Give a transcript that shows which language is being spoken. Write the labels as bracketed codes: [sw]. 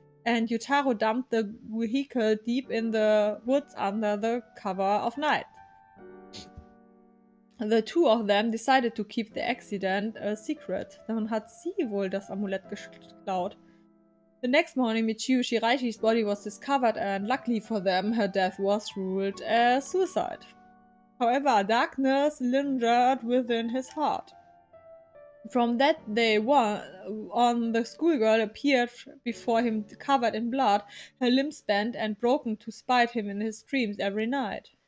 [en] and Yutaro dumped the vehicle deep in the woods under the cover of night. The two of them decided to keep the accident a secret. [de] Dann hat sie wohl das Amulett geklaut. [en] The next morning, Michiu Shiraishi's body was discovered, and luckily for them, her death was ruled as suicide. However, darkness lingered within his heart. From that day on, the schoolgirl appeared before him covered in blood, her limbs bent and broken to spite him in his dreams every night.